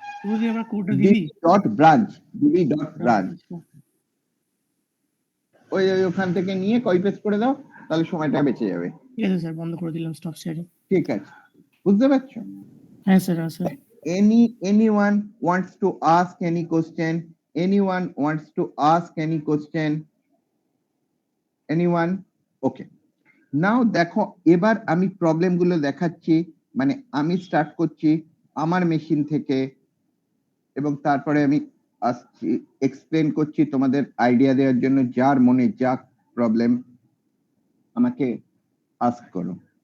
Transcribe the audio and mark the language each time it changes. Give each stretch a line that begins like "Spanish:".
Bangla: যদি আমরা কোডটা ডিবি দিই dot branch, DB dot branch, ওই ওখান থেকে নিয়ে কপি পেস্ট করে দাও, তাহলে সময়টা বেঁচে যাবে। ঠিক আছে স্যার, বন্ধ করে দিলাম স্টপ শেয়ারিং। ঠিক আছে, বুঝতে পারছো? হ্যাঁ sir.
English: Anyone wants to ask any question? Anyone wants to ask any question? Anyone? Okay.
Bangla: Now দেখো, এবার আমি প্রবলেম গুলো দেখাচ্ছি, মানে আমি স্টার্ট করছি আমার মেশিন থেকে, এবং তারপরে আমি আসছি এক্সপ্লেন করছি তোমাদের আইডিয়া দেওয়ার জন্য। যার মনে যা প্রবলেম আমাকে আস্ক করো।